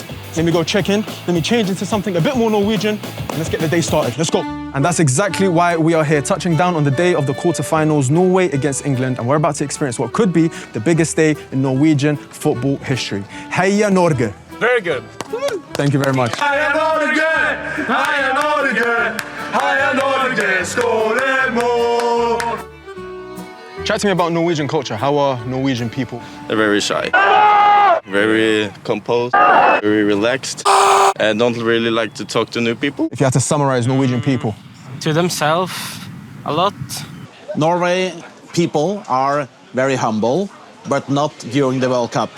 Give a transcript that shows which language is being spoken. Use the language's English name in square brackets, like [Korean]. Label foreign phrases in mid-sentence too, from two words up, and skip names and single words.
[English] Let me go check in, let me change into something a bit more Norwegian, and let's get the day started. Let's go. And that's exactly why we are here, touching down on the day of the quarterfinals, Norway against England, and we're about to experience what could be the biggest day in Norwegian football history. [Norwegian] Heia Norge! [English] Very good. Thank you very much. [Norwegian] Heia Norge! Heia Norge! Heia Norge! Skål mål! [English] Chat to me about Norwegian culture. How are Norwegian people? They're very shy, very composed, very relaxed, and don't really like to talk to new people. If you had to summarize Norwegian people. To themselves, a lot. Norway people are very humble, but not during the World Cup.